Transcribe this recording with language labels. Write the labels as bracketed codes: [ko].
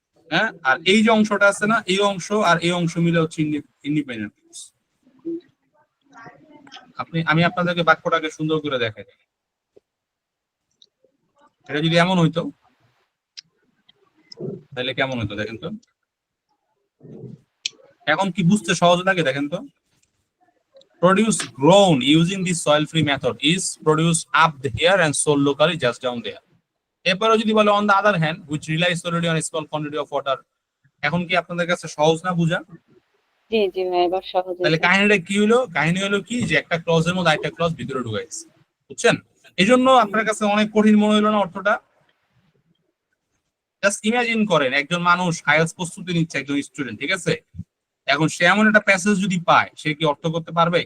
[bn] হ্যাঁ, আর এই যে অংশটা আছে না, এই অংশ আর এই অংশ মিলে হচ্ছে ইন্ডিপেন্ডেন্ট ক্লজ। আমি আপনাদেরকে বাক্যটাকে সুন্দর করে দেখাই। এটা যদি এমন হইতো তাহলে কেমন হতো দেখেন তো। এখন কি বুঝতে সহজ লাগে? দেখেন তো, [en] produce grown using this soil free method is produced up here and sold locally just down there. [bn] এরপরে যদি বলে [en] on the other hand which relies solely on a small quantity of water, [bn] এখন কি আপনাদের কাছে সহজ না বুঝা? জি জি ভাই, এবার সহজ তাহলে হয়েছে। কাহিনীটা কি হলো? কাহিনী হলো কি যে একটা ক্লজের মধ্যে আরেকটা ক্লজ ভিতরে ঢুকাইছে, বুঝছেন? এই জন্য আপনার কাছে অনেক কঠিন মনে হলো না অর্থটা? জাস্ট ইমাজিন করেন একজন মানুষ আইএলটিএস প্রস্তুতি নিচ্ছে, একজন স্টুডেন্ট, ঠিক আছে? এখন সে এমন একটা প্যাসেজ যদি পায়, সে কি অর্থ করতে পারবে?